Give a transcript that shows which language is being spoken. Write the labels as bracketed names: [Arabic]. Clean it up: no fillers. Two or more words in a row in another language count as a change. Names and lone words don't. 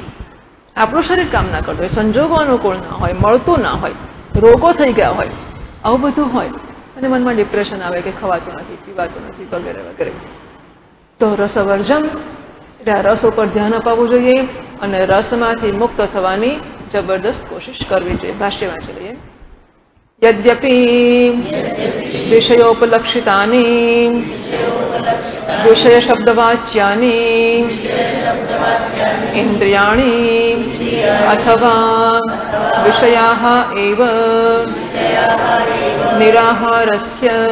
[Gujarati] આપણું શરીર કામ ના કરતું હોય, સંજોગો અનુકૂળ ના હોય, મળતું ના હોય, રોગો થઈ ગયા હોય, આવું બધું હોય અને મનમાં ડિપ્રેશન આવે કે ખવાતું નથી, પીવાતું નથી, વગેરે વગેરે. તો રસવર્જન એટલે આ રસ ઉપર ધ્યાન અપાવવું જોઈએ અને રસમાંથી મુક્ત થવાની જબરદસ્ત કોશિશ કરવી જોઈએ. ભાષ્ય વાંચી લઈએ. [Sanskrit] यद्यपि विषयोपलक्षितानि विषयशब्दवाच्यानि इन्द्रियाणि अथवा विषयाः एव निराहारस्य